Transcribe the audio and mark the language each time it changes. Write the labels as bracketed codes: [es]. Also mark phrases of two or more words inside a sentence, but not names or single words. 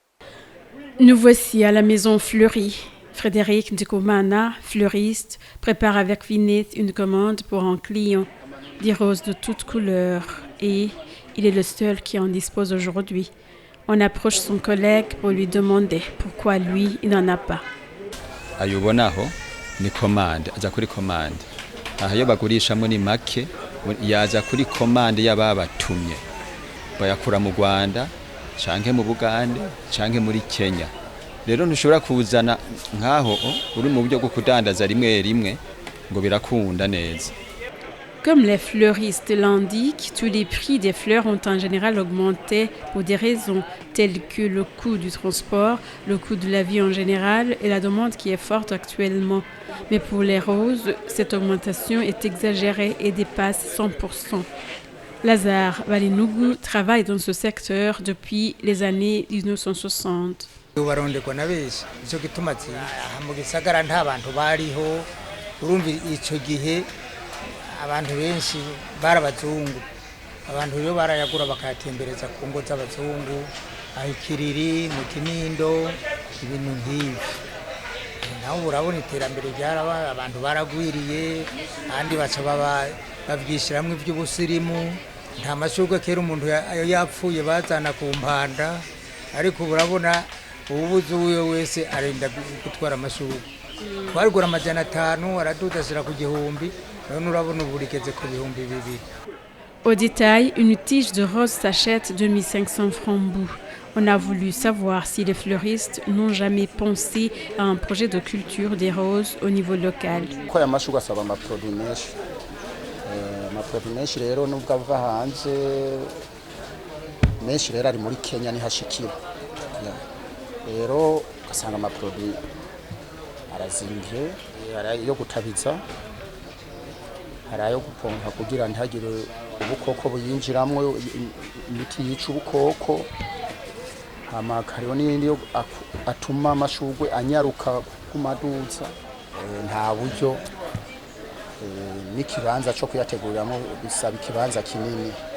[fr] Nous voici à la maison fleurie. Frédéric Ndikumana, fleuriste, prépare avec Vinette une commande pour un client. Des roses de toutes couleurs et il est le seul qui en dispose aujourd'hui. On approche son collègue pour lui demander pourquoi lui, il n'en a pas. [rn] Ayubonaho ni commande, aza kuri commande. Aha yo bagurishamo ni make, yaza kuri commande y'ababatumye. Bayakura mu Rwanda, canke mu Bugande, canke muri Kenya. Rero ntushobora kuzana nkaho uri mu buryo bwo kudandaza rimwe ngo birakunda neza. [fr] Comme les fleuristes l'indiquent, tous les prix des fleurs ont en général augmenté pour des raisons telles que le coût du transport, le coût de la vie en général et la demande qui est forte actuellement. Mais pour les roses, cette augmentation est exagérée et dépasse 100%. Lazare Balinougou travaille dans ce secteur depuis les années 1960. [rn] Barondekwa na benshi ico gituma mu gisagara nta bantu bariho urumva ico gihe abantu benshi barabazungu abantu rero barayagura bakayatembereza ku ngo z'abazungu ahikiriri mu Kinindo ibintu nk'ibi naho urabona iterambere ryaraba abantu baragwiriye andi baca bavyishiramwe ivy'ubusirimu nta mashurwe kera umuntu yapfuye bazana ku mpanda ariko urabona ububuzi uyo wese arenda gutwara amashurwe twarigura 500 aradudashira ku gihumbi none urabona uburigeze ku bihumbi 2. [fr] Au détail, une tige de rose s'achète 2500 francs bout. On a voulu savoir si les fleuristes n'ont jamais pensé à un projet de culture des roses au niveau local. [rn] Ko ya mashurwe asaba amaproduit menshi rero nubwo ava hanze menshi rero ari muri Kenya ni hashikira rero gasanga amaproduit arazimvye yo gutabiza harayo gupompa kugira ntagire ubukoko buyinjiramwo imiti yica ubukoko hama kariho n'indi yo atuma amashurwe anyaruka ku maduza nta buryo n'ikibanza cyo kuyateguriramo bisaba ikibanza kinini